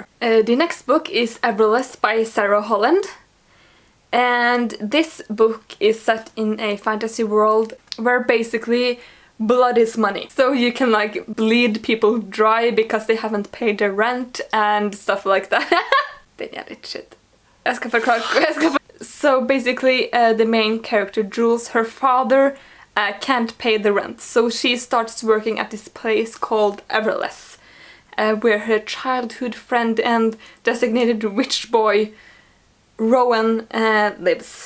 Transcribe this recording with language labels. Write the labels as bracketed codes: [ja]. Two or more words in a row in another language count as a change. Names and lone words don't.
[en] The next book is Everless by Sarah Holland. And this book is set in a fantasy world where basically blood is money. So you can like bleed people dry because they haven't paid their rent and stuff like that. [sv] Det är lite shit. [en] So basically the main character Jules, her father can't pay the rent. So she starts working at this place called Everless, where her childhood friend and designated witch boy Rowan lives.